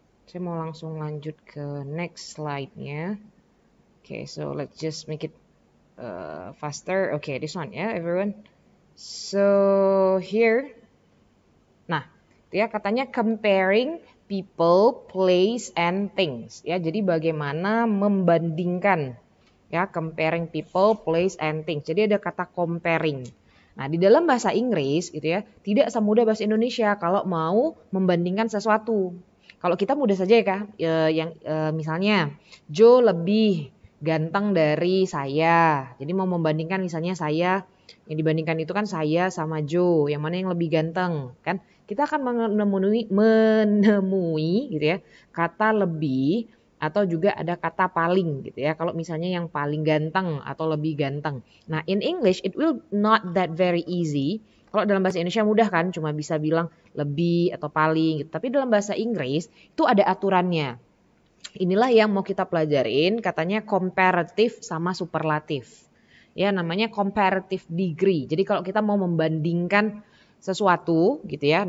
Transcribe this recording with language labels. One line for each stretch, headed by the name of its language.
Indonesian: Saya mau langsung lanjut ke next slide-nya.
English: Okay, so let's just make it faster. Okay, this one ya, everyone. So here, nah, ya katanya comparing people, place, and things.
Indonesian: Ya, jadi bagaimana membandingkan, ya,
English: comparing people, place, and things.
Indonesian: Jadi ada kata comparing. Nah, di dalam bahasa Inggris gitu ya, tidak semudah bahasa Indonesia kalau mau membandingkan sesuatu. Kalau kita mudah saja ya Kak, misalnya Joe lebih ganteng dari saya. Jadi mau membandingkan misalnya saya, yang dibandingkan itu kan saya sama Joe, yang mana yang lebih ganteng kan? Kita akan menemui gitu ya, kata lebih atau juga ada kata paling gitu ya. Kalau misalnya yang paling ganteng atau lebih ganteng.
English: Nah, in English it will not that very easy.
Indonesian: Kalau dalam bahasa Indonesia mudah kan, cuma bisa bilang lebih atau paling gitu. Tapi dalam bahasa Inggris itu ada aturannya. Inilah yang mau kita pelajarin, katanya comparative sama superlatif. Ya, namanya comparative degree. Jadi kalau kita mau membandingkan sesuatu gitu ya.